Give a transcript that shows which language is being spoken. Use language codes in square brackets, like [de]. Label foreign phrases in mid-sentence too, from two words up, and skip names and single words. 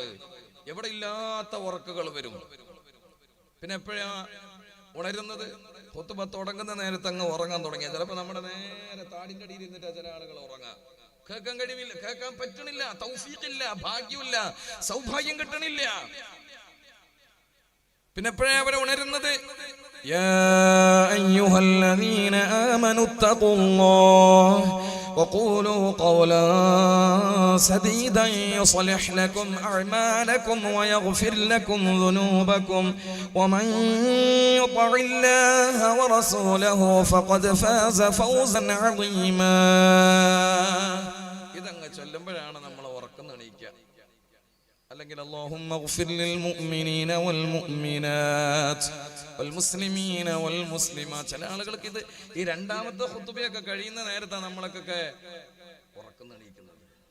[ml] എവിടെ ഇല്ലാത്ത ഉറക്കുകൾ വരും. പിന്നെ എപ്പോഴാ ഉണരുന്നത്? ഖുതുബ തുടങ്ങുന്ന നേരത്തെ അങ്ങ് ഉറങ്ങാൻ തുടങ്ങിയ, ചിലപ്പോ നമ്മുടെ നേരെ താടിന്റെ അടിയിൽ ഇരുന്നിട്ട് ചില ആളുകൾ ഉറങ്ങാം. കേൾക്കാൻ കഴിവില്ല, കേൾക്കാൻ പറ്റണില്ല, തൗഫീഖില്ല, ഭാഗ്യമില്ല, സൗഭാഗ്യം കിട്ടണില്ല. പിന്നെ എപ്പോഴാ അവരെ ഉണരുന്നത്? [ar] يا أيها الذين آمنوا اتقوا الله وقولوا قولا سديدا يصلح لكم أعمالكم ويغفر لكم ذنوبكم ومن يطع الله ورسوله فقد فاز فوزا عظيما. [ml] ഇതങ്ങ് ചൊല്ലുമ്പോഴാണ് നമ്മൾ ഉറക്കം എണീക്കുക. [ar] അല്ലെങ്കിൽ اللهم اغفر للمؤمنين والمؤمنات والمسلمين والمسلمات. [ml] ചില ആളുകൾക്ക് ഇത് ഈ രണ്ടാമത്തെ ഖുതുബയൊക്കെ കഴിയുന്ന നേരത്താണ് നമ്മളൊക്കെ ഉറക്കം എണീക്കുന്നത്.